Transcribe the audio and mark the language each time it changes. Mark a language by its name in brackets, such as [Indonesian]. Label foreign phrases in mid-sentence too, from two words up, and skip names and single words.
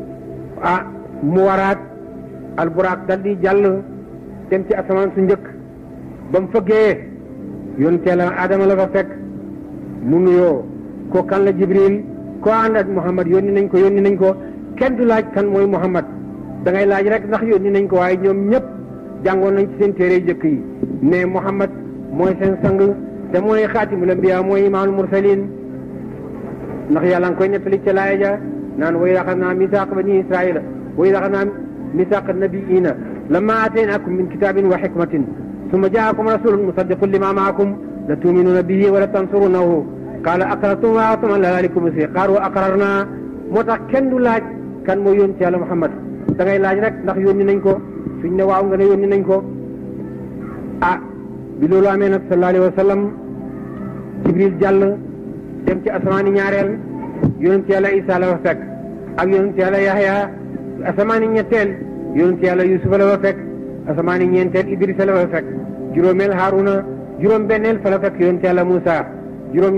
[Wolof] mu waraat alburaaq dal di jàll dem ci asamaan su njëkk ba mu fëggee yonent Yàlla Adama la fa fekk mu nuyoo ko kan la Jibril ko ànd ak Muhammad yónni nañ ko kenn du laaj kan mooy Muhammad da ngay laaj rek ndax yónni nañ ko waaye ñoom ñëpp jàngoon nañ ci seen téere jëkk yi mais Muhammad mooy seen sang te mooy [Arabic] خاتم الأنبياء [Wolof] mooy [Arabic] إمام المرسلين [Wolof] ndax yàlla nga koy nettali ca laaya ja naan [Arabic] وإذ أخذنا ميثاق بني إسرائيل وإذ أخذنا ميثاق النبيين لما آتيتكم من كتاب وحكمة ثم جاءكم رسول مصدق لما معكم لتؤمنن به ولتنصرنه قال أأقررتم وأخذتم على ذلكم إصري قالوا أقررنا [Wolof] moo tax kenn du laaj kan mooy yónni ci Yàlla Muhammad da ngay laaj rek ndax yónni nañ ko suñ ne waaw nga ne yónni nañ ko bi loolu amee nag [Arabic] صلى الله عليه وسلم [Wolof] Jibril jàll dem ci asamaani ñaareel yonent Yàlla Isaa la fa fekk ak yonent Yàlla Yaxya asamaani ñetteel yonent Yàlla Yuusufa la fa fekk asamaani ñeenteel Idrisa la fa fekk juróomeel Haaruna juróom benneel fa la fekk yonent Yàlla Muusaa juróom